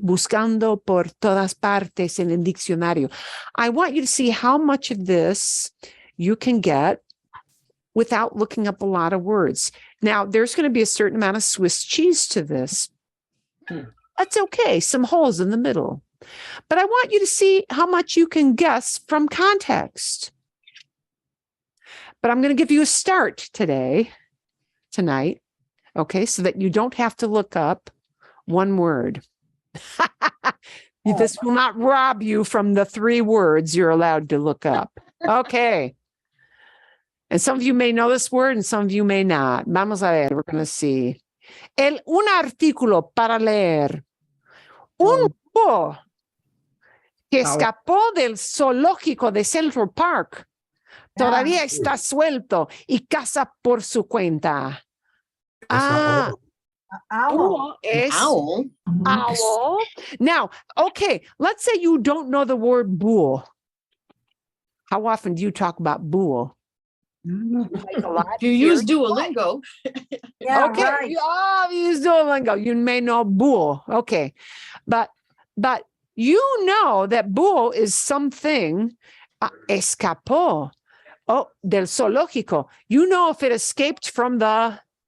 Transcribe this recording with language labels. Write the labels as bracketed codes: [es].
[es] Buscando por todas partes en el diccionario. [en] I want you to see how much of this you can get without looking up a lot of words. Now, there's going to be a certain amount of Swiss cheese to this. That's okay. Some holes in the middle. But I want you to see how much you can guess from context. But I'm going to give you a start tonight, okay, so that you don't have to look up one word. This will not rob you from the 3 words you're allowed to look up. Okay. And some of you may know this word and some of you may not. [es] Vamos a ver, [en] we're going to see. [es] Un artículo para leer. Un búho que escapó del zoológico de Central Park. Todavía está suelto y caza por su cuenta. [en] Owl. [es] Búho es [en] Owl. owl. Now, okay, let's say you don't know the word búho. How often do you talk about búho? You use Duolingo. Yeah, Okay, right. you use Duolingo. You may know búho. Okay, but you know that búho is something escapó. Oh, [es] del zoológico. [en] You know if it escaped from the